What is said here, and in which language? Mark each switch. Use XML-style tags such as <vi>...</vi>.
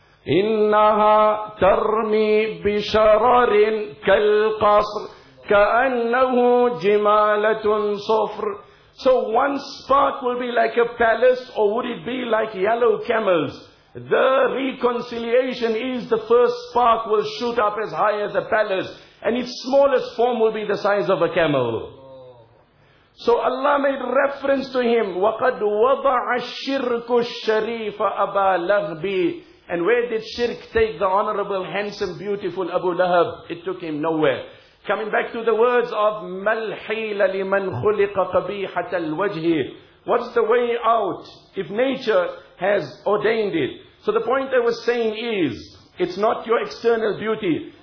<ar>إنها ترمي بشرر كالقصر كأنه جمالة صفر.</ar> <en>So one spark will be like a palace, or would it be like yellow camels? The reconciliation is the first spark will shoot up as high as a palace, and its smallest form will be the size of a camel. So Allah made reference to him.</en> <ar>وَقَدْ وَضَعَ الشِّرْكُ الشَّرِيفَ أَبَا لَهْبِ.</ar> <en>And where did shirk take the honorable, handsome, beautiful Abu Lahab? It took him nowhere. Coming back to the words of Malhila liman khuliqa qabihat al-wajhi. What's the way out if nature has ordained it? So the point I was saying is, it's not your external beauty.</en>